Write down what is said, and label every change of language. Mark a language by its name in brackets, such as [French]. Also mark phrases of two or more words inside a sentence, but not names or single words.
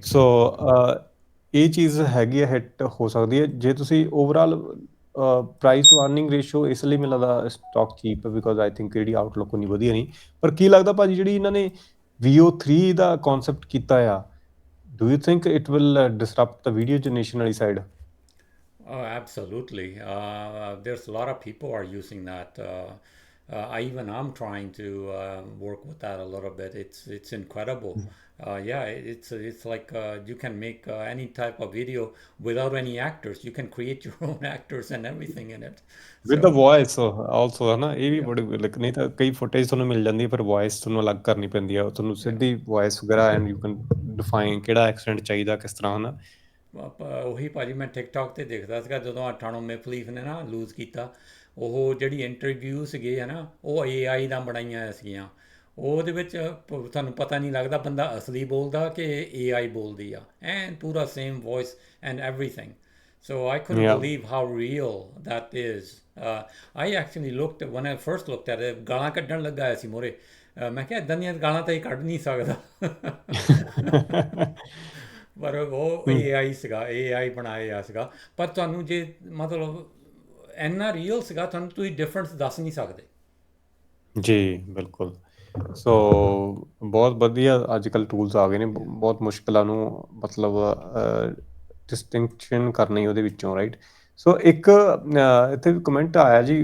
[Punjabi] ਸੋ ਇਹ ਚੀਜ਼ ਹੈਗੀ ਹੈ ਹਿੱਟ ਹੋ ਸਕਦੀ ਹੈ ਜੇ ਤੁਸੀਂ [English] overall price to earning ratio [Punjabi] ਇਸ ਲਈ ਮੈਨੂੰ ਲੱਗਦਾ [English] stock cheap [Punjabi] ਹੈ [English] because I think [Punjabi] ਇਹਦੀ ਆਊਟਲੁੱਕ ਉਨੀ ਵਧੀਆ ਨਹੀਂ ਪਰ ਕੀ ਲੱਗਦਾ ਭਾਜੀ ਜਿਹੜੀ ਇਹਨਾਂ ਨੇ VO3 ਦਾ ਕਨਸੈਪਟ ਕੀਤਾ ਆ [English] do you think it will disrupt the video generation [Punjabi] ਵਾਲੀ ਸਾਈਡ [English] Oh, absolutely. There's a lot of people are using that. I'm trying to work with that a little bit. It's incredible. Yeah, it's like you can make any type of video without any actors. You can create your own actors and everything in it. with the voice also [Punjabi] ਹੈ ਨਾ ਇਹ ਵੀ [English] Yeah, [Punjabi] ਬੜੀ ਲਾਈਕ ਨਹੀਂ ਤਾਂ ਕਈ ਫੁਟੇਜ ਤੁਹਾਨੂੰ ਮਿਲ ਜਾਂਦੀ ਹੈ ਪਰ ਵੌਇਸ ਤੁਹਾਨੂੰ ਅਲੱਗ ਕਰਨੀ ਪੈਂਦੀ ਆ ਤੁਹਾਨੂੰ [English] yeah. [Punjabi] ਸਿੱਧੀ ਵੌਇਸ ਵਗੈਰਾ [English] and you can define [Punjabi] ਕਿਹੜਾ ਐਕਸੈਂਟ ਚਾਹੀਦਾ ਕਿਸ ਤਰ੍ਹਾਂ ਹੈ ਨਾ ਉਹੀ ਭਾਜੀ ਮੈਂ ਟਿਕਟੌਕ ਤੇ ਦੇਖਦਾ ਸੀਗਾ ਜਦੋਂ ਅਠਾਣੋ ਮੇਪਲੀਫ ਨੇ ਨਾ ਲੂਜ਼ ਕੀਤਾ ਉਹ ਜਿਹੜੀ ਇੰਟਰਵਿਊ ਸੀਗੇ ਹੈ ਨਾ ਉਹ AI ਦਾ ਬਣਾਈਆਂ ਹੋਈਆਂ ਸੀਗੀਆਂ ਉਹਦੇ ਵਿੱਚ ਤੁਹਾਨੂੰ ਪਤਾ ਨਹੀਂ ਲੱਗਦਾ ਬੰਦਾ ਅਸਲੀ ਬੋਲਦਾ ਕਿ AI ਬੋਲਦੀ ਆ ਐਂਡ ਪੂਰਾ [English] same voice and everything so I couldn't ਯਾ believe how real that is. I actually looked at when I first looked at it [Punjabi] ਗਾਲਾਂ ਕੱਢਣ ਲੱਗਾ ਹੋਇਆ ਸੀ ਮੋਰੇ ਮੈਂ ਕਿਹਾ ਇੱਦਾਂ ਦੀਆਂ ਗਾਲਾਂ ਤਾਂ ਇਹ ਕੱਢ ਨਹੀਂ ਸਕਦਾ ਪਰ ਉਹ AI ਸੀਗਾ AI ਬਣਾਇਆ ਸੀਗਾ ਪਰ ਤੁਹਾਨੂੰ ਜੇ ਮਤਲਬ ਇੰਨਾ ਰੀਅਲ ਸੀਗਾ ਤੁਹਾਨੂੰ ਤੁਸੀਂ ਡਿਫਰੈਂਸ ਦੱਸ ਨਹੀਂ ਸਕਦੇ ਜੀ ਬਿਲਕੁਲ ਸੋ ਬਹੁਤ ਵਧੀਆ ਅੱਜ ਕੱਲ੍ਹ ਟੂਲਸ ਆ ਗਏ ਨੇ ਬਹੁਤ ਮੁਸ਼ਕਿਲਾਂ ਨੂੰ ਮਤਲਬ ਡਿਸਟਿੰਕਸ਼ਨ ਕਰਨੀ ਉਹਦੇ ਵਿੱਚੋਂ [English] right so [Punjabi] ਇੱਕ ਇੱਥੇ ਕਮੈਂਟ ਆਇਆ ਜੀ